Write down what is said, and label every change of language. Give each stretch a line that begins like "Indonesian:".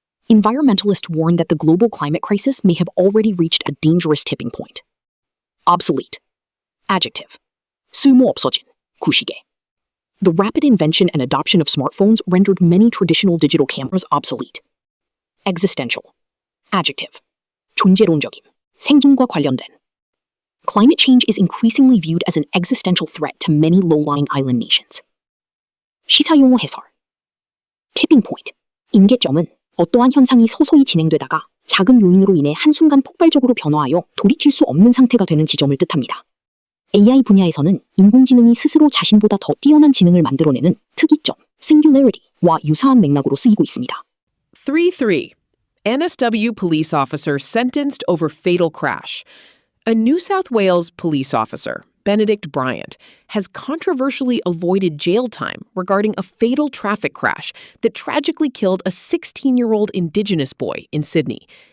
English: Environmentalists warn that the global climate crisis may have already reached a dangerous tipping point. Obsolete. Adjective.
Korean: 쓸모없어진, 구시계.
English: The rapid invention and adoption of smartphones rendered many traditional digital cameras obsolete. Existential. Adjective.
Korean: 존재론적임, 생존과 관련된.
English: Climate change is increasingly viewed as an existential threat to many low-lying island nations.
Korean: 시사용어 해설. Tipping point. 임계점은 어떠한 현상이 서서히 진행되다가 작은 요인으로 인해 한순간 폭발적으로 변화하여 돌이킬 수 없는 상태가 되는 지점을 뜻합니다. AI 분야에서는 인공지능이 스스로 자신보다 더 뛰어난 지능을 만들어내는 특이점, singularity와 유사한 맥락으로 쓰이고 있습니다. 3-3.
English: NSW police officer sentenced over fatal crash. A New South Wales police officer, Benedict Bryant, has controversially avoided jail time regarding a fatal traffic crash that tragically killed a 16-year-old Indigenous boy in Sydney.